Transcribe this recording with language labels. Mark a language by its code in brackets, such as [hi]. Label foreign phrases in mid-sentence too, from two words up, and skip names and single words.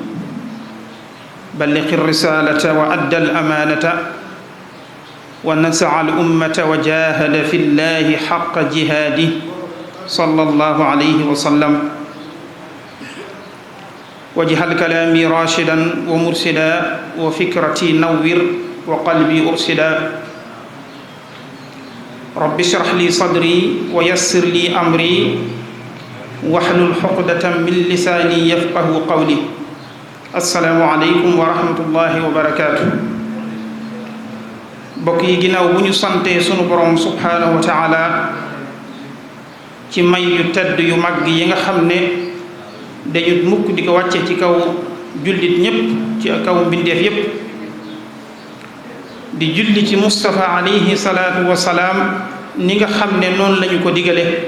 [ar] بلغ الرسالة وأدى الأمانة ونصح الأمة وجاهد في الله حق جهاده صلى الله عليه وسلم واجعل كلامي راشدا ومرشدا وفكرتي نور وقلبي أرشدا رب اشرح لي صدري ويسر لي أمري واحلل عقدة من لساني يفقه قولي السلام عليكم ورحمة الله وبركاته [wo] bokk yi ginnaaw bu ñu santee sunu borom [ar] سبحانه وتعالى [wo] ci may yu tedd yu mag yi nga xam ne dañu mukk di ko wàcce ci kaw jullit ñépp ci kaw mbindeef yépp di julli ci Mustafa [ar] عليه الصلاة والسلام [wo] ni nga xam ne noonu lañu ko digale